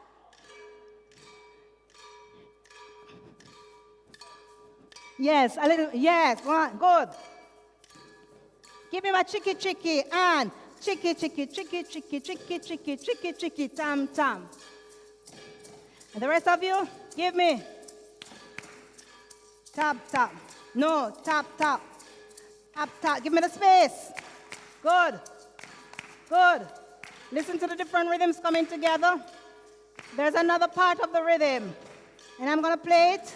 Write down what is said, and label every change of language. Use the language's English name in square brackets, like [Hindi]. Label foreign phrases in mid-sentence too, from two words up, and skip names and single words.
[English] Yes, a little. Yes, 1, good. Give me my chicky, chicky, and chicky, chicky, chicky, chicky, chicky, chicky, chicky, chicky, tam, tam. And the rest of you, give me. Tap, tap. No, tap, tap. Tap, tap. Give me the space. Good. Good. Listen to the different rhythms coming together. There's another part of the rhythm. And I'm going to play it.